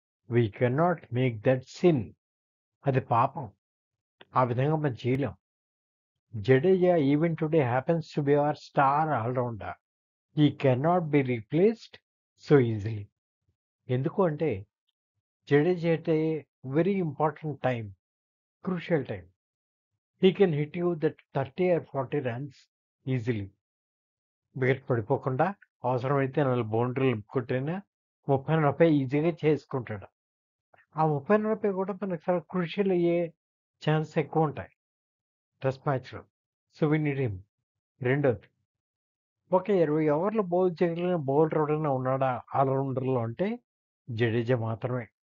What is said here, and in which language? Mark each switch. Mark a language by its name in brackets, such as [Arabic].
[English] We cannot make that sin. [Telugu] అది పాపం. ఆ విధంగా మనం చేయలేం. [English] Jadeja even today happens to be our star all-rounder. He cannot be replaced so easily. [Telugu] ఎందుకు అంటే, [English] Jadeja at a very important time, crucial time. He can hit you that 30 or 40 runs easily. [Telugu] Wicket పడిపోకుండా అవసరమైతే 4 బౌండరీలు కొట్టినా 30, 40 ఈజీగా చేసుకుంటాడు. ఆ 30, 40 కూడా మనకు చాలా క్రూషియల్ అయ్యే ఛాన్స్ ఎక్కువ ఉంటాయి టెస్ట్ మ్యాచ్‌లో. [English] So, we need him. [Telugu] రెండోది, ఒక 20 ఓవర్లు బౌల్ చేయగలిగిన బౌలర్ ఎవరైనా ఉన్నాడా ఆల్‌రౌండర్‌లో అంటే జడేజా మాత్రమే.